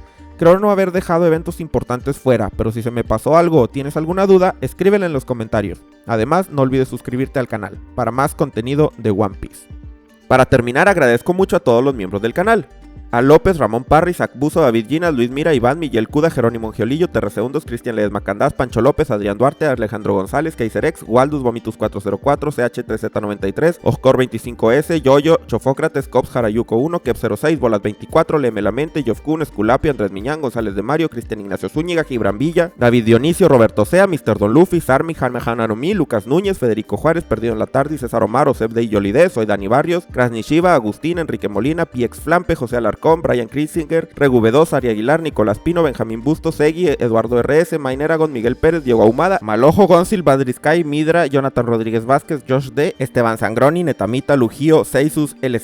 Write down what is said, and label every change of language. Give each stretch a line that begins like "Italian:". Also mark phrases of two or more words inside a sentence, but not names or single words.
Spanish: Creo no haber dejado eventos importantes fuera, pero si se me pasó algo o tienes alguna duda, escríbela en los comentarios. Además, no olvides suscribirte al canal para más contenido de One Piece. Para terminar, agradezco mucho a todos los miembros del canal. A López, Ramón Parry, Zach Buzo, David Ginas, Luis Mira, Iván, Miguel Cuda, Jerónimo Angiolillo, Terreseundos, Cristian Ledesma Candás, Pancho López, Adrián Duarte, Alejandro González, Kaiserex, Waldus, Vomitus 404, CH3Z93, Oscor 25S, Yoyo, Chofócrates, Cops, Harayuko 1, Kep06, Bolas 24, Lemelamente, Yofkun, Esculapio, Andrés Miñán, González de Mario, Cristian Ignacio Zúñiga, Gibran Villa, David Dionisio, Roberto Sea, Mr. Don Luffy, Sarmi, Jaime Hanaromi, Lucas Núñez, Federico Juárez, Perdido en la Tarde, César Omar, Oseb de Yolidez, Soy Dani Barrios, Krasny Shiva, Agustín, Enrique Molina, PX Flampe, José Alarcón, Brian Chris, Regu B2, Ari Aguilar, Nicolás Pino, Benjamín Bustos, Segui, Eduardo RS, Main Eragon, Miguel Pérez, Diego Ahumada, Malojo, Gonzil, Badrisky, Midra, Jonathan Rodríguez Vázquez, Josh D, Esteban Sangroni, Netamita, Lujío, Seisus, L.